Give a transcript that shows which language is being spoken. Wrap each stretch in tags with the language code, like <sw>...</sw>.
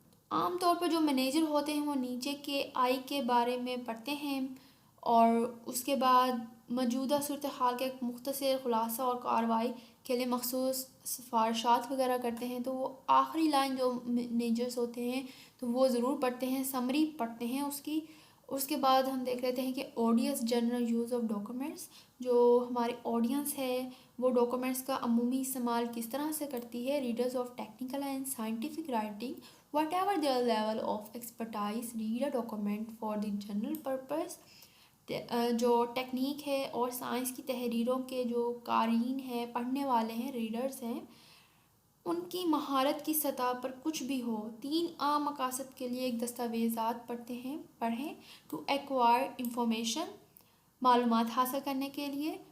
<ur>عام طور پر جو مینیجر ہوتے ہیں وہ نیچے کے آئی کے بارے میں پڑھتے ہیں اور اس کے بعد موجودہ صورتحال کا ایک مختصر خلاصہ اور کارروائی کے لیے مخصوص سفارشات وغیرہ کرتے ہیں. تو وہ آخری لائن جو مینیجرز ہوتے ہیں تو وہ ضرور پڑھتے ہیں، سمری پڑھتے ہیں اس کی. اس کے بعد ہم دیکھ لیتے ہیں کہ audience general use of documents, جو ہماری آڈینس ہے وہ ڈاکومنٹس کا عمومی استعمال کس طرح سے کرتی ہے.</ur> <en>Readers of technical and scientific writing whatever their level of expertise read a document for the general purpose.</en> <ur>جو ٹیکنیک ہے اور سائنس کی تحریروں کے جو قارئین ہیں، پڑھنے والے ہیں، ریڈرز ہیں، ان کی مہارت کی سطح پر کچھ بھی ہو. 3 عام مقاصد کے لیے ایک دستاویزات پڑھیں.</ur> <en>to acquire information,</en> <ur>معلومات حاصل کرنے کے لیے.</ur>